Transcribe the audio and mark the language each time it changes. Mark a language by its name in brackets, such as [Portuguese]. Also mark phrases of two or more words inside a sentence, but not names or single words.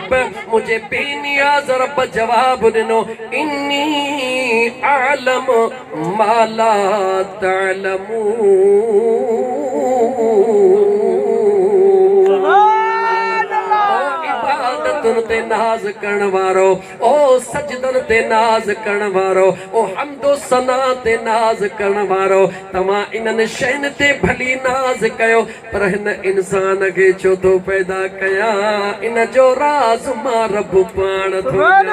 [Sindhi] रब जवाब ॾिनो [Arabic] إني أعلم ما لا تعلمون [Sindhi] ते नाज करण वारो ओ सजदन ते नाज करण वारो ओ हमदो सना ते नाज करण वारो तव्हां इन्हनि शयुनि ते भली नाज कयो पर हिन इंसान खे छो थो पैदा कया इन जो राज़ मां रब पाण थो